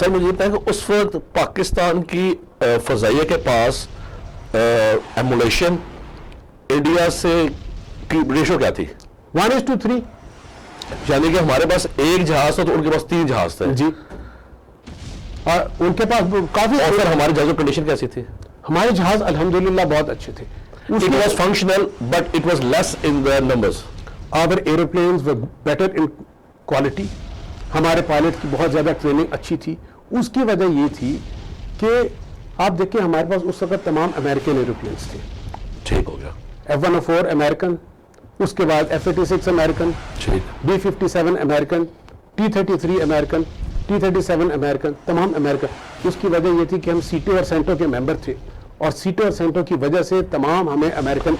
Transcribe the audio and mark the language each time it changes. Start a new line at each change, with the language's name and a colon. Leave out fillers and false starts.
Urdu: سر مجھے بتائیں کہ اس وقت پاکستان کی فضائیہ کے پاس ایمولیشن انڈیا سے کی ریشو کیا تھی؟ 1:3، یعنی کہ ہمارے پاس ایک جہاز تھا تو ان کے پاس 3 جہاز تھے جی، اور ان کے پاس کافی، اور پھر ہماری جہازوں کنڈیشن کیسی تھی؟ ہمارے جہاز الحمدللہ بہت اچھے تھے۔
English: It was functional but it was less in their numbers. Our aeroplanes were better in quality.
Urdu: ہمارے پائلٹ کی بہت زیادہ ٹریننگ اچھی تھی۔ اس کی وجہ یہ تھی کہ آپ دیکھیں ہمارے پاس اس وقت تمام امریکن ایروپلینس تھے۔ ٹھیک ہو گیا۔ F-104 امریکن، اس کے بعد F-86 American, B-57 American, T-33 American, T-37 American, تمام امریکن۔ اس کی وجہ یہ تھی کہ ہم سیٹو اور سینٹو کے ممبر تھے، اور سیٹو اور سینٹو کی وجہ سے تمام ہمیں امریکن